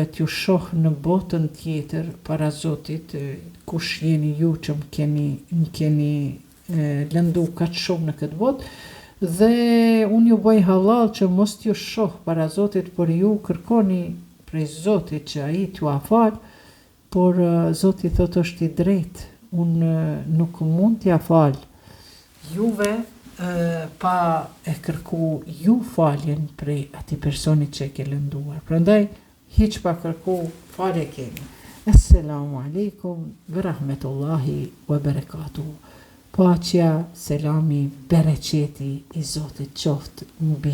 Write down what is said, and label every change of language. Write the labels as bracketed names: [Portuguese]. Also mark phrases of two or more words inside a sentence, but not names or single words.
[Albanian] t'ju shoh në botën tjetër para Zotit, kush jeni ju që më keni lëndu kaq shumë në këtë botë, dhe unë ju bëj halal që mos t'ju shoh para Zotit, por ju kërkoni prej Zotit që ai t'ju afal, por Zoti thot është i drejtë, unë nuk mund t'ja fal juve pa e kërku ju faljen prej atij personi që e ke lënduar. Prandaj hiç pa kërku falje keni. [Arabic] السلام عليكم ورحمة الله وبركاته. [Albanian] Paqja, selami, bereqeti i Zotit qoftë mbi